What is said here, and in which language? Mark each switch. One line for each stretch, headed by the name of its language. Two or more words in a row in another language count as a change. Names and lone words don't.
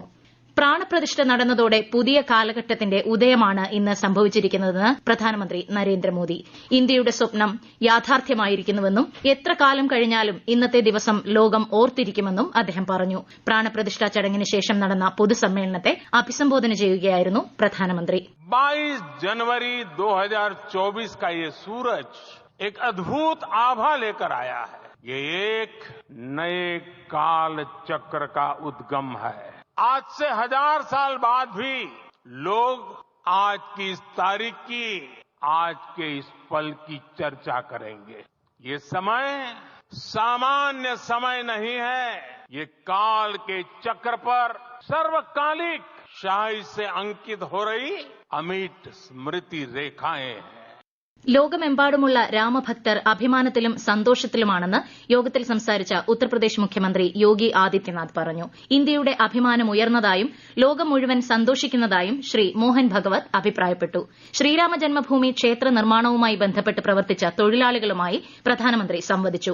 Malayalam: പ്രാണപ്രതിഷ്ഠ നടന്നതോടെ പുതിയ കാലഘട്ടത്തിന്റെ ഉദയമാണ് ഇന്ന് സംഭവിച്ചിരിക്കുന്നതെന്ന് പ്രധാനമന്ത്രി നരേന്ദ്രമോദി. ഇന്ത്യയുടെ സ്വപ്നം യാഥാർത്ഥ്യമായിരിക്കുന്നുവെന്നും എത്ര കാലം കഴിഞ്ഞാലും ഇന്നത്തെ ദിവസം ലോകം ഓർത്തിരിക്കുമെന്നും അദ്ദേഹം പറഞ്ഞു. പ്രാണപ്രതിഷ്ഠാ ചടങ്ങിന് ശേഷം നടന്ന പൊതുസമ്മേളനത്തെ അഭിസംബോധന ചെയ്യുകയായിരുന്നു പ്രധാനമന്ത്രി.
Hindi: 22 जनवरी 2024 का ये सूरज एक अद्भुत आभा लेकर आया है. ये एक नए काल चक्र का उद्गम है. आज से 1000 साल बाद भी लोग आज की इस तारीख की, आज के इस पल की चर्चा करेंगे. ये समय सामान्य समय नहीं है. ये काल के चक्र पर सर्वकालिक शाही से अंकित हो रही अमिट स्मृति रेखाएं हैं.
Malayalam: ലോകമെമ്പാടുമുള്ള രാമഭക്തർ അഭിമാനത്തിലും സന്തോഷത്തിലുമാണെന്ന് യോഗത്തിൽ സംസാരിച്ച ഉത്തർപ്രദേശ് മുഖ്യമന്ത്രി യോഗി ആദിത്യനാഥ് പറഞ്ഞു. ഇന്ത്യയുടെ അഭിമാനം ഉയർന്നതായും ലോകം മുഴുവൻ സന്തോഷിക്കുന്നതായും ശ്രീ മോഹൻ ഭഗവത് അഭിപ്രായപ്പെട്ടു. ശ്രീരാമ ജന്മഭൂമി ക്ഷേത്ര നിർമ്മാണവുമായി ബന്ധപ്പെട്ട് പ്രവർത്തിച്ച തൊഴിലാളികളുമായി പ്രധാനമന്ത്രി സംവദിച്ചു.